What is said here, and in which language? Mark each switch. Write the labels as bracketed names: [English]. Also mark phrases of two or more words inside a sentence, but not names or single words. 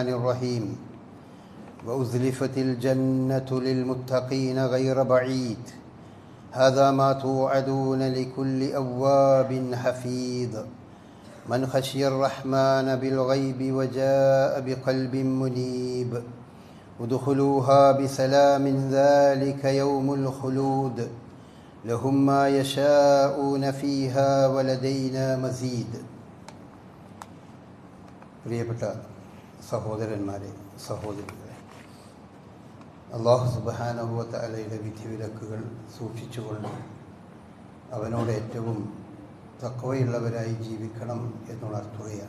[Arabic] الرحيم وأزلفت الجنة للمتقين غير بعيد هذا ما توعدون لكل أواب حفيظ من خشي الرحمن بالغيب وجاء بقلب منيب ادخلوها بسلام ذلك يوم الخلود لهم ما يشاءون فيها ولدينا مزيد. [Malayalam] പ്രിയപ്പെട്ട സഹോദരന്മാരെ, സഹോദരികളെ, [Arabic] الله سبحانه وتعالى [Malayalam] വിധിവിലക്കുകൾ സൂക്ഷിച്ചുകൊണ്ട് അവനോട് ഏറ്റവും തഖ്വയുള്ളവരായി ജീവിക്കണം എന്നുണർത്തുകയാണ്.